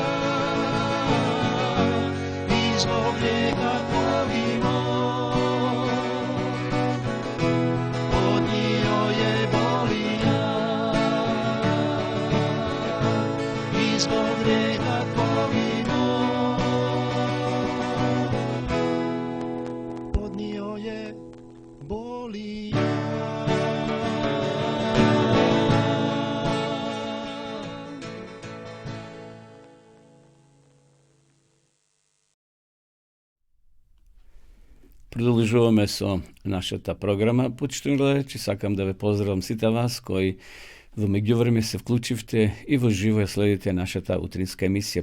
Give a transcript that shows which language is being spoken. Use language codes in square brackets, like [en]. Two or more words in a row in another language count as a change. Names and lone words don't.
[hr] I zbog grijeha tvog i moj, podnio je zbog grijeha tvog i moj, podnio je bolija. [mk] Продолжуваме со нашата програма. Почитувани гледачи, сакам да ве поздравам сите вас кои во меѓувреме се вклучивте и во живо ја следите нашата утринска емисија.